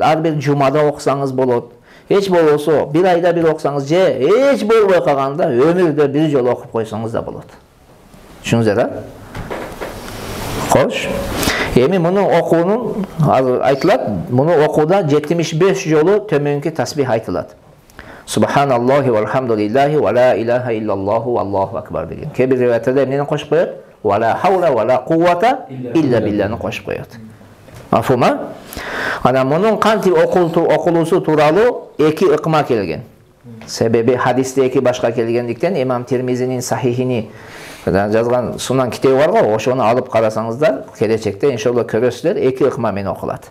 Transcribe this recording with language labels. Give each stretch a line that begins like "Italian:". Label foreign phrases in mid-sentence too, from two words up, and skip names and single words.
Kyrgyz: Ар бир жумада окусаңыз болот. Эч болбосо bir айда бир окусаңыз же эч болбой калганда өмүрдө бир жолу окуп койсоңуз да болот. Түшүңүздөр, а? Кош. Эми муну окуунун айтылат, муну окууда 75 жолу төмөнкү тасбих айтылат.
Arabic: سبحان الله والحمد لله ولا إله إلا الله والله أكبر деген.
Kyrgyz: Кээ бир риwayatта эмнени кошуп коёт?
Arabic: ولا حول ولا قوة إلا بالله
Kyrgyz: кошуп коёт. Мафума? Ана мунун кантип окулуусу тууралуу 2 ыкма келген. Себеби хадисте 2 башка келгендиктен имам Тирмизинин сахихини жазган сунан китеби бар го, ошону алып карасаңыздар, келечекте иншалла көрөсүздөр, 2 ыкма менен окулат.